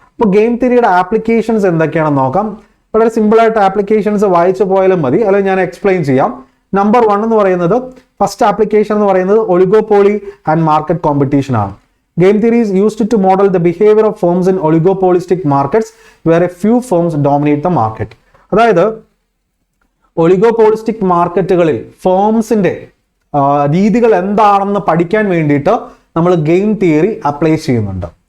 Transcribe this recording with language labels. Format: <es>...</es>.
<ml>അപ്പോൾ game തിയറിയുടെ applications എന്തൊക്കെയാണെന്ന് നോക്കാം. വളരെ സിമ്പിൾ ആയിട്ട് ആപ്ലിക്കേഷൻസ് വായിച്ചു പോയാലും മതി, അല്ലെങ്കിൽ ഞാൻ എക്സ്പ്ലെയിൻ ചെയ്യാം. നമ്പർ 1 എന്ന് പറയുന്നത്, ഫസ്റ്റ് ആപ്ലിക്കേഷൻ എന്ന് പറയുന്നത് ഒളിഗോപോളി ആൻഡ് മാർക്കറ്റ് കോമ്പറ്റീഷൻ ആണ്.</ml> <en>Game theory is used to model the behavior of firms in oligopolistic markets where a few firms dominate the market.</en> <ml>അതായത് ഒളിഗോപോളിസ്റ്റിക് മാർക്കറ്റുകളിൽ ഫേംസിന്റെ രീതികൾ എന്താണെന്ന് പഠിക്കാൻ വേണ്ടിയിട്ട് നമ്മൾ ഗെയിം തിയറി അപ്ലൈ ചെയ്യുന്നുണ്ട്.</ml>